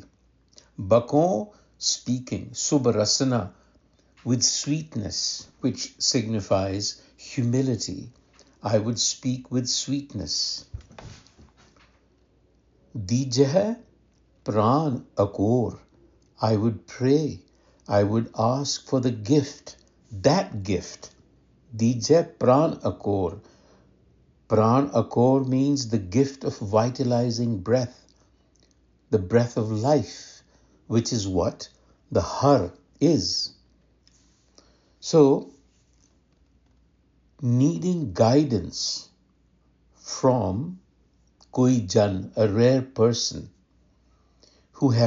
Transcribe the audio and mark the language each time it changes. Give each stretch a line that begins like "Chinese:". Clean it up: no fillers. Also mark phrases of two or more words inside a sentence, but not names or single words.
English: Bakon, speaking, subarasana, with sweetness, which signifies humility. I would speak with sweetness.
Punjabi: ਦੀਜੈ ਪ੍ਰਾਨ ਅਕੋਰ.
English: I would pray. I would ask for the gift, that gift.
Punjabi: ਦੀਜੈ ਪ੍ਰਾਨ ਅਕੋਰ. ਪ੍ਰਾਨ ਅਕੋਰ
English: means the gift of vitalizing breath, the breath of life, which is what the Har is. So, needing guidance from
Punjabi: ਕੋਈ ਜਨ,
English: a rare person who has